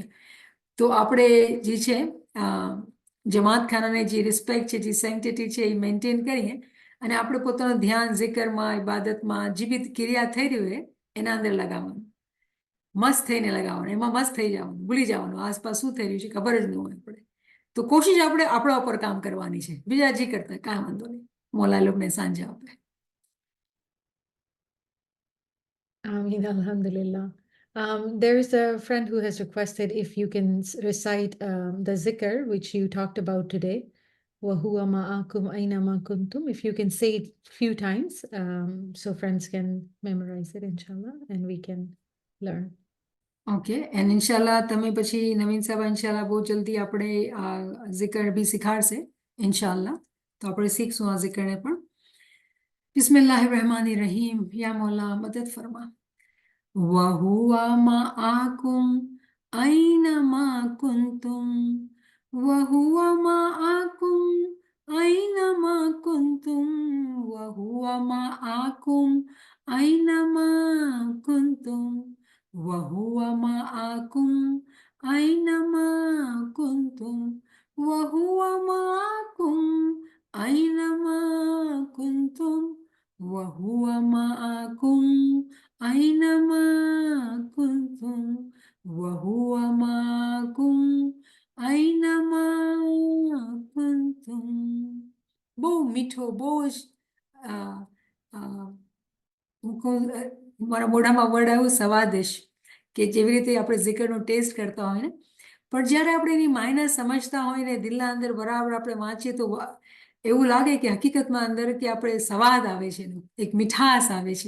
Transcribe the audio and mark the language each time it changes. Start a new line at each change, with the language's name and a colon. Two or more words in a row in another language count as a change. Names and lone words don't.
Gujarati: તો આપણે જે છે જમાતખાનાને જે રિસ્પેક્ટ છે, જે સેન્ટિટી છે એ મેન્ટેન કરીએ અને આપણે પોતાનું ધ્યાન zikરમાં, ઇબાદતમાં જે બી ક્રિયા થઈ રહી હોય એના અંદર લગાવવાનું. મસ્ત થઈને લગાવવાનું, એમાં મસ્ત થઈ જવાનું, ભૂલી જવાનું આસપાસ શું થઈ રહ્યું છે ખબર જ ન હોય આપણે. તો કોશિશ આપણે આપણા ઉપર કામ કરવાની છે, બીજા જે કરતા કાંઈ વાંધો નહીં, મોલા લોકોને સાંજે આપે.
Arabic: آمين، الحمد لله.
English: There's a friend who has requested if you can recite the zikr which you talked about today.
Arabic: وَهُوَ مَعَكُمْ أَيْنَمَا كُنْتُمْ.
English: If you can say it few times, so friends can memorize it, inshallah, and we can learn.
Gujarati: ઓકે. એન્ડ ઇન્શાલ્લાહ તમે પછી નવીન સાહેબ ઇન્શાલ્લાહ બહુ જલ્દી આપણે આ zikr બી શીખાડશે ઇન્શાલ્લાહ. તો આપણે શીખશું આ zikરને પણ.
Arabic: بسم الله الرحمن الرحيم.
Urdu: یا مولا مدد فرما.
Arabic: وهو معكم أينما كنتم وهو معكم أينما كنتم وهو معكم أينما كنتم وهو معكم أينما كنتم وهو معكم أينما كنتم وهو معكم أينما كنتم وهو معكم أينما كنتم.
Gujarati: બહુ મીઠો, બહુ જ મારા મોઢામાં વર્ડ આવ્યું સ્વાદિશ, કે જેવી રીતે આપણે zikરનો ટેસ્ટ કરતા હોય ને, પણ જ્યારે આપણે એની માયના સમજતા હોય ને દિલના અંદર બરાબર આપણે વાંચીએ તો એવું લાગે કે હકીકતમાં અંદર કે આપણે સ્વાદ આવે છે, એક મીઠાશ આવે છે.